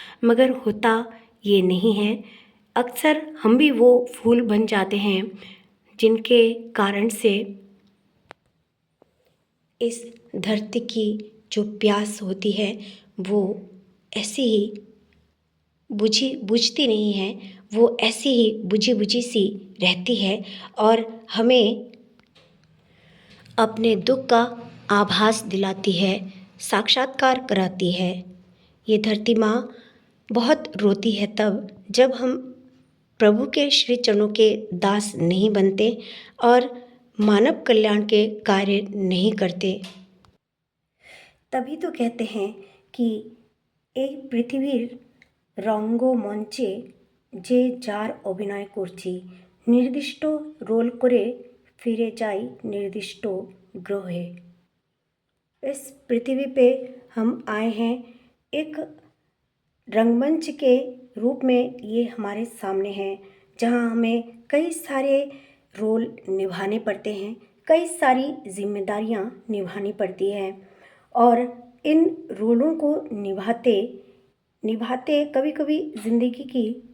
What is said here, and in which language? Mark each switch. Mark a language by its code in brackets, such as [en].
[hi] मगर होता ये नहीं है। अक्सर हम भी वो फूल बन जाते हैं जिनके कारण से इस धरती की जो प्यास होती है वो ऐसी ही बुझती नहीं है, वो ऐसी ही बुझी बुझी सी रहती है और हमें अपने दुख का आभास दिलाती है, साक्षात्कार कराती है। ये धरती माँ बहुत रोती है तब जब हम प्रभु के श्री चरणों के दास नहीं बनते और मानव कल्याण के कार्य नहीं करते। तभी तो कहते हैं कि [bn] এই পৃথিবীর রঙ্গমঞ্চে যে যার অভিনয় করছি নির্দিষ্ট রোল করে ফিরে যাই निर्दिष्ट ग्रहे। [hi] इस पृथ्वी पे हम आए हैं एक रंगमंच के रूप में, ये हमारे सामने है जहाँ हमें कई सारे रोल निभाने पड़ते हैं, कई सारी जिम्मेदारियाँ निभानी पड़ती हैं और इन रोलों को निभाते निभाते कभी कभी ज़िंदगी की